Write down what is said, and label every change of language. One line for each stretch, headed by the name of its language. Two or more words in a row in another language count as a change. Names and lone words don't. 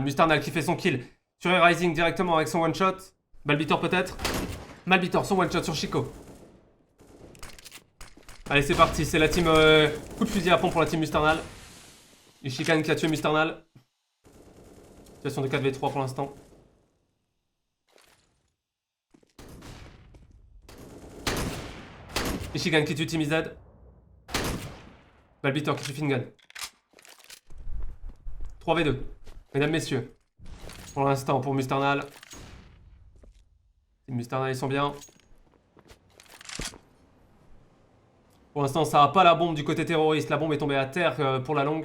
French: Musternal qui fait son kill sur Rising directement avec son
English: one shot.
French: Balbitor peut-être. Balbitor son
English: one shot
French: sur Chico. Allez c'est parti, c'est la team coup de fusil à fond pour la team Musternal. Ishigan qui a tué Musternal. Situation de 4v3 pour l'instant. Ishigan qui tue Team IZ. Balbitor qui tue Fingun. 3v2. Mesdames, messieurs. Pour l'instant, pour Musternal. Les Musternal, ils sont bien. Pour l'instant, ça n'a pas la bombe du côté terroriste. La bombe est tombée à terre pour la longue.